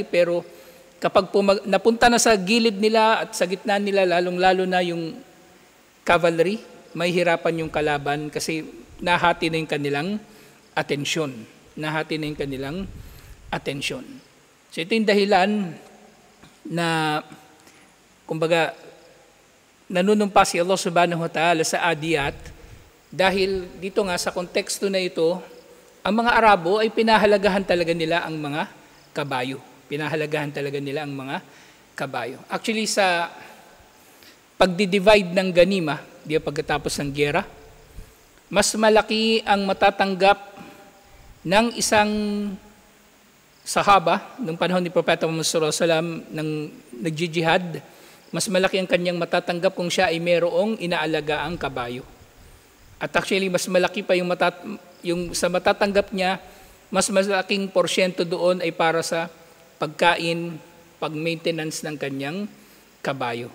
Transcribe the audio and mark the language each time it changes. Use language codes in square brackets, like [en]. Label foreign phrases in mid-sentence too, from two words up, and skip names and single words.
[tl] Pero kapag napunta na sa gilid nila at sa gitna nila, lalong-lalo na yung cavalry, may hirapan yung kalaban kasi nahati na yung kanilang atensyon. Nahati na yung kanilang atensyon. So ito yung dahilan na, kumbaga, nanunumpa si Allah [ar] سبحانه وتعالى [tl] sa Adiyat, dahil dito nga sa konteksto na ito, ang mga Arabo ay pinahalagahan talaga nila ang mga kabayo. Pinahalagahan talaga nila ang mga kabayo. Actually, sa pagdi-divide ng ganima, pagkatapos ng giyera, mas malaki ang matatanggap ng isang sahaba nung panahon ni Propeta Muhammad [ar] صلى الله عليه وسلم [tl] nang nagjihad, mas malaki ang kanyang matatanggap kung siya ay mayroong inaalagaang kabayo. At actually, mas malaki pa yung sa matatanggap niya, mas malaking porsyento doon ay para sa pagkain, pag-maintenance ng kanyang kabayo.